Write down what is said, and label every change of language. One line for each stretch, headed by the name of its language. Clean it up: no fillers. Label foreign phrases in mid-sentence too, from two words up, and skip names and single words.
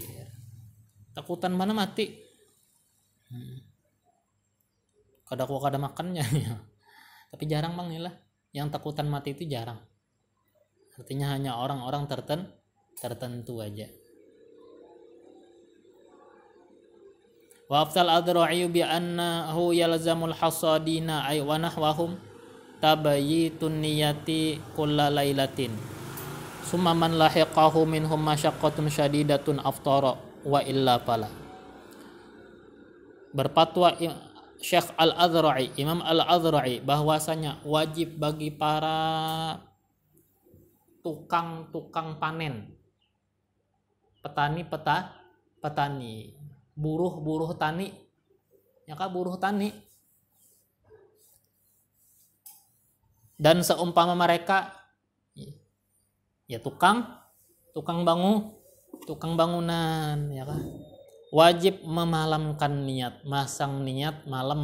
Banjar: Takutan mana mati? Kada makannya ya. Tapi jarang bang inilah yang takutan mati itu jarang. Artinya hanya orang-orang tertentu aja.
Arabic: وأفتى الأذرعي بأنه يلزم الحصادين أي ونحوهم تبييت النية كل ليلة ثم من لحقه منهم مشقة شديدة أفطر وإلا فلا.
Banjar: Berfatwa Syekh Al-Azra'i, Imam Al-Azra'i, bahwasanya wajib bagi para tukang panen, petani, buruh tani, ya kah, buruh tani, dan seumpama mereka ya tukang bangunan, ya kah, wajib memalamkan niat, masang niat malam.